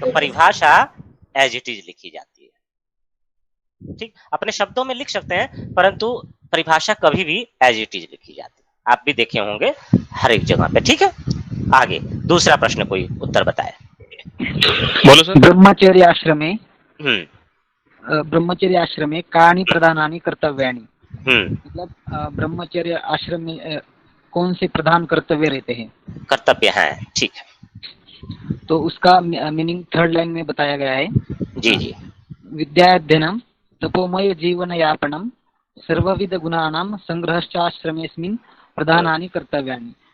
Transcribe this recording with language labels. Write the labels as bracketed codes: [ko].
[hi] तो परिभाषा [en] as it is [hi] लिखी जाती है। ठीक, अपने शब्दों में लिख सकते हैं, परंतु परिभाषा कभी भी [en] as it is [hi] लिखी जाती है। आप भी देखे होंगे हर एक जगह पे। ठीक है, आगे दूसरा प्रश्न कोई उत्तर बताए। बोलो सर। [sa] ब्रह्मचर्य आश्रमे कानि प्रधानानि कर्तव्यानि। [hi] मतलब ब्रह्मचर्य आश्रम में कौन से प्रधान कर्तव्य रहते हैं? कर्तव्य हैं, ठीक है। तो उसका मीनिंग 3rd लाइन में बताया गया है। जी। [sa] विद्याध्ययनम, तपोमय जीवन यापनम, सर्वविध गुणानां संग्रहश्चाश्रमेस्मिन् प्रधानानि कर्तव्यानि।